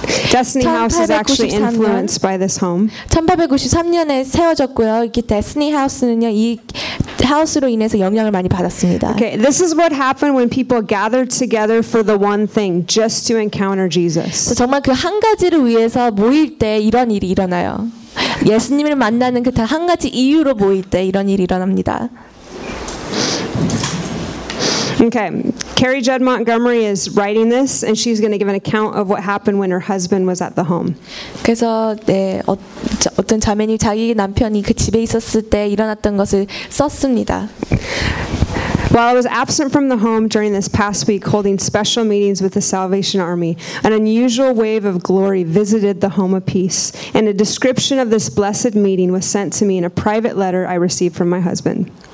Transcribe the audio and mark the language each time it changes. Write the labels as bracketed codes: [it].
[en] Destiny House is actually influenced by this home. [ko] 1893년에 세워졌고요. 이 [en] Destiny House [ko] 는요, 이 하우스로 인해서 영향을 많이 받았습니다. [en] Okay, this is what happened when people gathered together for the one thing, just to encounter Jesus. [ko] 정말 그 한 가지를 위해서 모일 때 이런 일이 일어나요. 예수님을 만나는 그 단 한 가지 이유로 모일 때 이런 일이 일어납니다. [en] Okay. Carrie Judd Montgomery is writing this and she's going to give an account of what happened when her husband was at the home. [ko] 그래서 네, 어떤 자매님 자기 남편이 그 집에 있었을 때 일어났던 것을 썼습니다. [en] While I was absent from the home during this past week holding special meetings with the Salvation Army, an unusual wave of glory visited the Home of Peace, and a description of this blessed meeting was sent to me in a private letter I received from my husband.